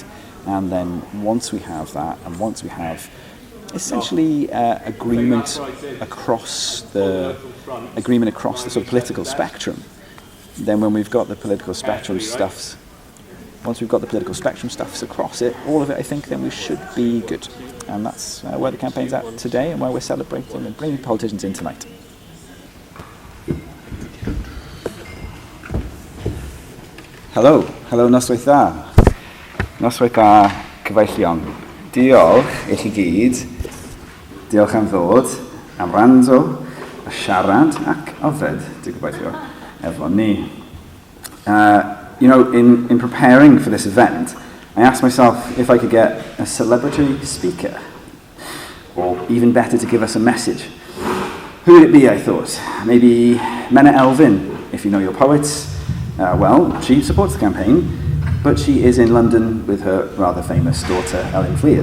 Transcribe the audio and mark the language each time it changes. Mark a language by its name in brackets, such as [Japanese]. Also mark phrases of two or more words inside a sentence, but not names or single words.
[English] And then once we have that, and once we have essentially agreement across the sort of political spectrum, then when we've got the political spectrum stuffs, once we've got the political spectrum stuffs across it, all of it, I think, then we should be good. And that's where the campaign's at today and where we're celebrating and bringing politicians in tonight. [Welsh] Helo, noswaith dda. Noswaith dda, cyfeillion. Diolch i chi gyd. Diolch am ddod, am rando, a siarad ac ofed, dwi'n gobeithio, efo ni. [English] In preparing for this event, I asked myself if I could get a celebrity speaker, or even better, to give us a message. Who would it be, I thought? Maybe Menna Elfyn, if you know your poets. Well, she supports the campaign, but she is in London with her rather famous daughter, Ellen Fleer.